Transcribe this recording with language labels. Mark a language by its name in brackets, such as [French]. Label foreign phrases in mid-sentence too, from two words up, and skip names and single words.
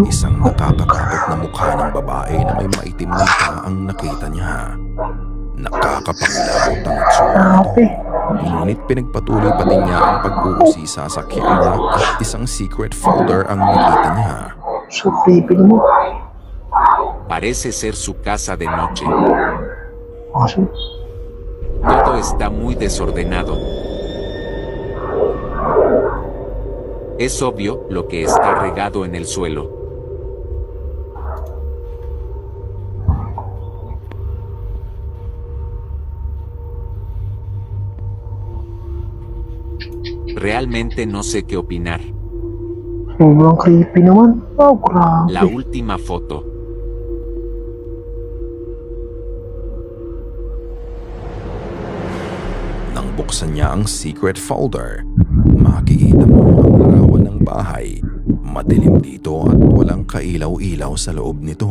[Filipino] isang nakakatakot na mukha ng babae na may maitim na mata ang nakita niya. Nakakapangilabot ang itsura Grabe. nito. Ngunit pinagpatuloy pa din niya ang pag-uusisa sa camera at isang [English] secret folder [Filipino] ang nakita niya. [English] So creepy [Filipino] mo. [Spanish] Parece ser su casa de noche. [Filipino] Aso. [Spanish] Todo está muy desordenado. Es obvio lo que está regado en el suelo. Realmente no sé qué opinar. [Filipino] Sobrang creepy naman. Oh, grabe. [Spanish] La última foto. [Filipino] Nang buksan niya ang [English] secret folder, [Filipino] makikita mo ang larawan ng bahay. Madilim dito at walang kailaw-ilaw sa loob nito.